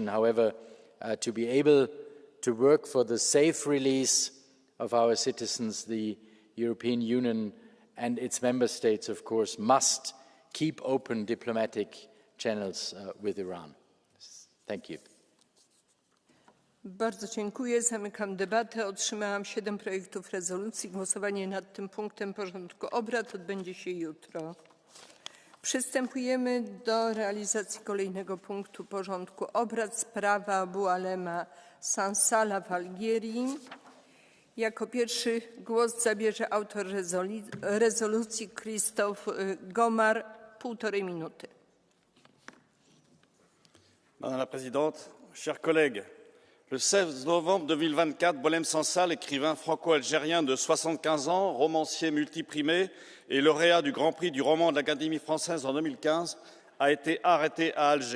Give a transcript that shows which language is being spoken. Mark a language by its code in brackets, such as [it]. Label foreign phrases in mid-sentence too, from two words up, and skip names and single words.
[en] However, to be able to work for the safe release of our citizens, the European Union and its member states, of course, must keep open diplomatic channels with Iran. Thank you. [pl] Bardzo dziękuję. Zamykam debatę. Otrzymałam 7 projektów rezolucji. Głosowanie nad tym punktem porządku obrad odbędzie się jutro. Przystępujemy do realizacji kolejnego punktu porządku obrad. Sprawa Abu Alema Sansala w Algierii. Jako pierwszy głos zabierze autor rezolucji Christophe Gomar, 1,5 minuty. [fr] Madame la Présidente, chers collègues, le 16 novembre 2024, Boualem Sansal, écrivain franco-algérien de 75 ans, romancier multiprimé et lauréat du Grand Prix du roman de l'Académie française en 2015, a été arrêté à Alger.